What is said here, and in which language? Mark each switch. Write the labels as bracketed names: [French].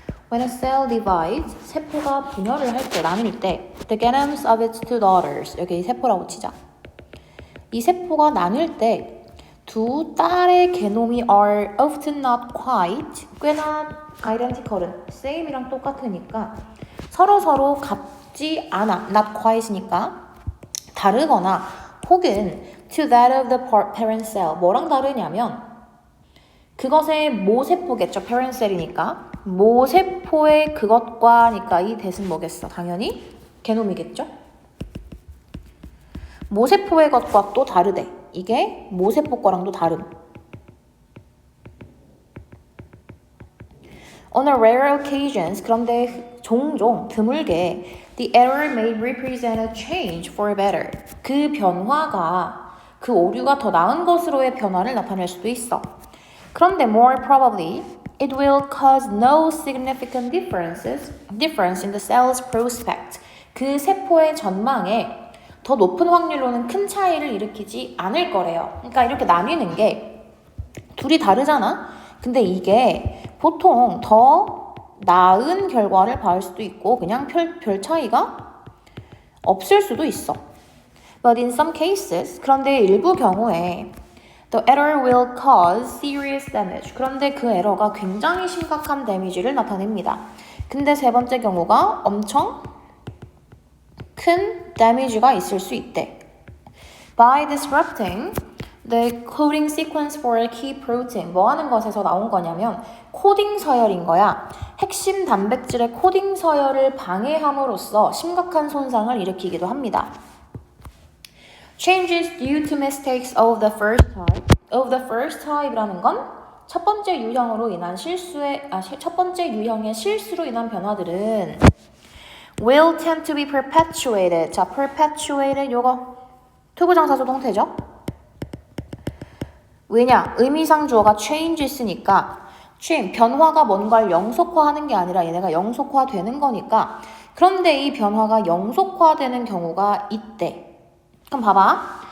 [English] When a cell divides, [Korean] 세포가 분열을 할 때, 나눌 때, [English] the genomes of its two daughters, [Korean] 여기 세포라고 치자. 이 세포가 나눌 때 두 딸의 게놈이 [English] are often not quite, [Korean] 꽤나 identical은 same이랑 똑같으니까 서로 같지 않아, not quite니까 다르거나 혹은 [English] to that of the parent cell, [Korean] 뭐랑 다르냐면 그것의 모세포겠죠. parent cell이니까 모세포의 그것과 하니까 이 대신 뭐겠어? 당연히 게놈이겠죠. 모세포의 것과 또 다르대. 이게 모세포 거랑도 다름. [English] On a rare occasions, [Korean] 그런데 종종 드물게 [English] the error may represent a change for better. [Korean] 그 변화가 그 오류가 더 나은 것으로의 변화를 나타낼 수도 있어. 그런데 [English] more probably it will cause no significant difference in the cell's prospect. [Korean] 그 세포의 전망에 더 높은 확률로는 큰 차이를 일으키지 않을 거래요. 그러니까 이렇게 나뉘는 게 둘이 다르잖아? 근데 이게 보통 더 나은 결과를 받을 수도 있고 그냥 별 차이가 없을 수도 있어. [English] But in some cases, [Korean] 그런데 일부 경우에 [English] the error will cause serious damage. [Korean] 그런데 그 에러가 굉장히 심각한 데미지를 나타냅니다. 근데 세 번째 경우가 엄청 큰 damage가 있을 수 있대. [English] By disrupting the coding sequence for a key protein. [Korean] 뭐 하는 것에서 나온 거냐면 코딩 서열인 거야. 핵심 단백질의 코딩 서열을 방해함으로써 심각한 손상을 일으키기도 합니다. [English] Changes due to mistakes of the first type [Korean] 이라는 건 첫 번째 유형으로 인한 첫 번째 유형의 실수로 인한 변화들은 [English] will tend to be perpetuated. [Korean] 자, perpetuated 요거 투부정사 수동태죠. 왜냐? 의미상 주어가 changes니까 변화가 뭔가를 영속화하는 게 아니라 얘네가 영속화되는 거니까. 그런데 이 변화가 영속화되는 경우가 있대. 그럼 봐봐.